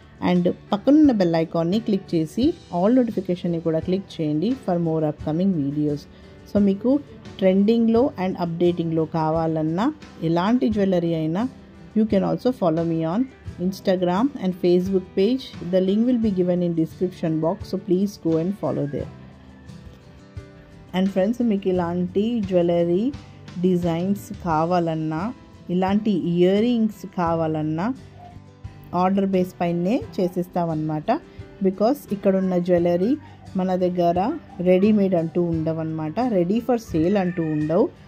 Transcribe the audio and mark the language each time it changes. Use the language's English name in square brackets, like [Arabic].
[Telugu] And పక్కనున్న bell ఐకాన్ని click చేసి ఆల్ నోటిఫికేషన్ని కూడా క్లిక్ చేయండి [English] For more upcoming videos. [Telugu] So మీకు ట్రెండింగ్లో అండ్ అప్డేటింగ్లో కావాలన్నా ఎలాంటి జ్యువెలరీ అయినా [English] You can also follow me on Instagram and Facebook page. The link will be given in description box, so please go and follow there. [Telugu] And friends మీకు ఇలాంటి jewellery designs కావాలన్నా ఇలాంటి ear rings కావాలన్నా order base పైనే చేసిస్తామన్నమాట. Because ఇక్కడున్న jewellery మన దగ్గర readymade అంటూ ఉండవన్నమాట, [English] ready for sale [Telugu] అంటూ ఉండవు.